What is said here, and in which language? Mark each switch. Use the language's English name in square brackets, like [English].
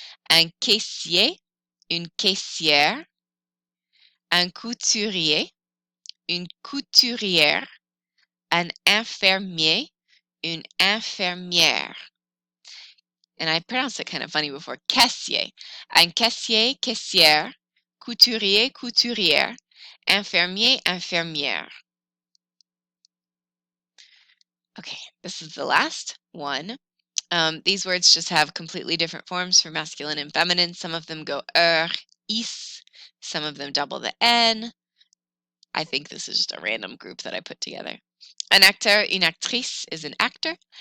[French] Un caissier, une caissière. Un couturier, une couturière. Un infirmier, une infirmière. [English] And I pronounced it kind of funny before. [French] Caissier. Un caissier, caissière. Couturier, couturière. Infirmier, infirmière. [English] Okay, this is the last one. These words just have completely different forms for masculine and feminine. Some of them go is. Some of them double the N. I think this is just a random group that I put together. [French] Un acteur, une actrice [English] is an actor.